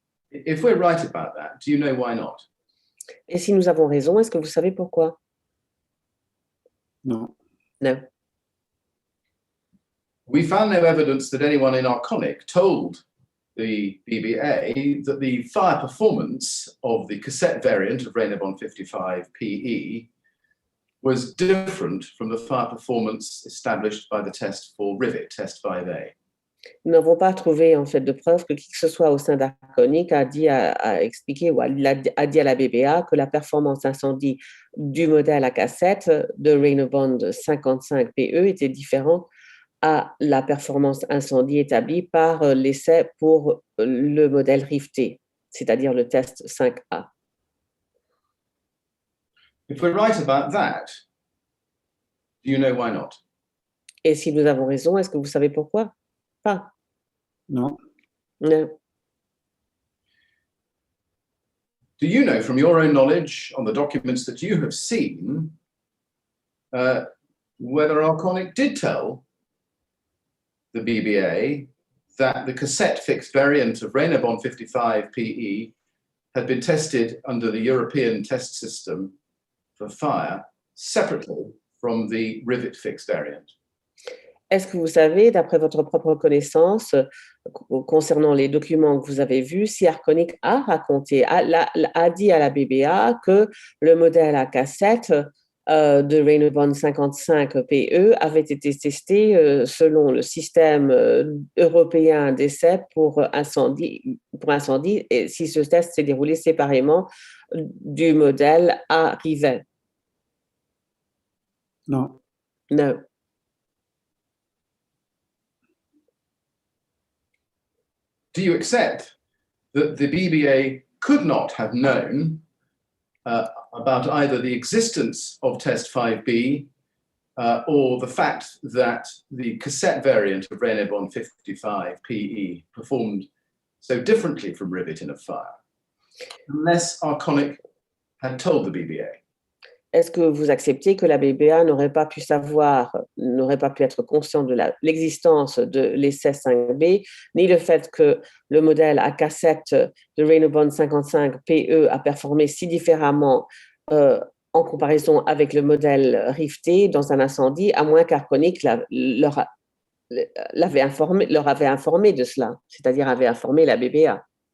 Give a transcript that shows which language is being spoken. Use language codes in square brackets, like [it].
[en] If we're right about that, do you know why not? [fr] Et si nous avons raison, est-ce que vous savez pourquoi? Non. Non. [en] We found no evidence that anyone in Arconic told the BBA that the fire performance of the cassette variant of Rainabon 55 PE was different from the fire performance established by the test for Rivet, test 5A. [fr] Nous n'avons pas trouvé en fait de preuve que qui que ce soit au sein d'Arconic a dit a expliqué ou a dit à la BBA que la performance incendie du modèle à cassette de Rainabon 55 PE était différente à la performance incendie établie par l'essai pour le modèle rifté, c'est-à-dire le test 5A. [en] If we're right about that, do you know why not? [fr] Et si nous avons raison, est-ce que vous savez pourquoi? Pas. Non. Non. [en] Do you know from your own knowledge on the documents that you have seen whether Arconic did tell the BBA that the cassette fixed variant of Rainabon 55 PE had been tested under the European test system for fire separately from the Rivet fixed variant? [fr] Est-ce que vous savez, d'après votre propre connaissance, concernant les documents que vous avez vus, si Arconic a raconté, a dit à la BBA que le modèle à cassette de Rainabon 55 PE avait été testé selon le système européen d'essai pour incendie, et si ce test s'est déroulé séparément du modèle à Rivet? Non. Non. [en] Do you accept that the BBA could not have known about either the existence of test 5B or the fact that the cassette variant of Rainabon 55 PE performed so differently from Rivet in a fire, unless Arconic had told the BBA? [fr] est-ce que vous acceptez que la BBA n'aurait pas pu être conscient de l'existence de l'essai 5B, ni le fait que le modèle à cassette de Reynobond 55 PE a performé si différemment en comparaison avec le modèle rifté dans un incendie, à moins qu'Arconic leur avait informé de cela, c'est-à-dire avait informé la BBA.